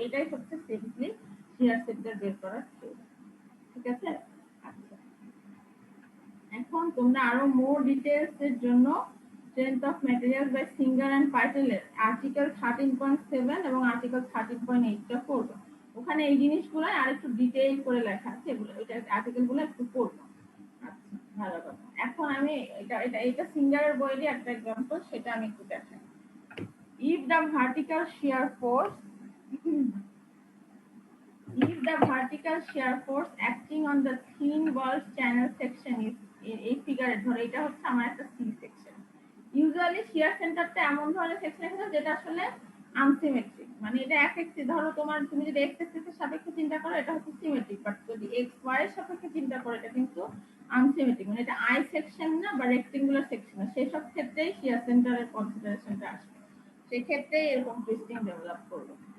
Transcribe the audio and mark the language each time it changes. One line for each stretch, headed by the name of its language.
Bangla: এটাই হচ্ছে সিম্পলি শিয়ার সেন্টার বের করার থিওরি। ঠিক আছে, আচ্ছা এখন তোমরা আরো মোর ডিটেইলস এর জন্য strength of materials by singer and পাইটেলের article 13.7 এবং আর্টিকেল 13.8 টা পড়বে। ওখানে এই জিনিসগুলো আরেকটু ডিটেইল করে লেখা আছে, এগুলো এটা আর্টিকেলগুলো একটু পড়বো। আচ্ছা ভালো কথা। এখন আমি এটা সিঙ্গারের বইয়েরই একটা एग्जांपल, সেটা আমি একটু দেখাই।
English: If the vertical shear force if the vertical shear force acting on the thin wall channel section is
Bangla: এই ফিগারে ধরো এটা হচ্ছে আমার একটা সি সেকশন। ইউজুয়ালি শিয়ার সেন্টারটা এমন ধরনের সেকশন আছে যেটা আসলে আনসিমেট্রিক, মানে এটা এক এক্সিস, ধরো তুমি যদি এক্স এক্সিস এর সাপেক্ষে চিন্তা করো এটা হচ্ছে সিমেট্রিক, বাট যদি এক্স ওয়াই এর সাপেক্ষে চিন্তা করো এটা কিন্তু আনসিমেট্রিক, মানে এটা আই সেকশন না বা রেক্টেঙ্গুলার সেকশন না, সেসব ক্ষেত্রেই শিয়ার সেন্টারের কনসিডারেশনটা আসবে, সেক্ষেত্রে এরকম টুইস্টিং ডেভেলপ করবে।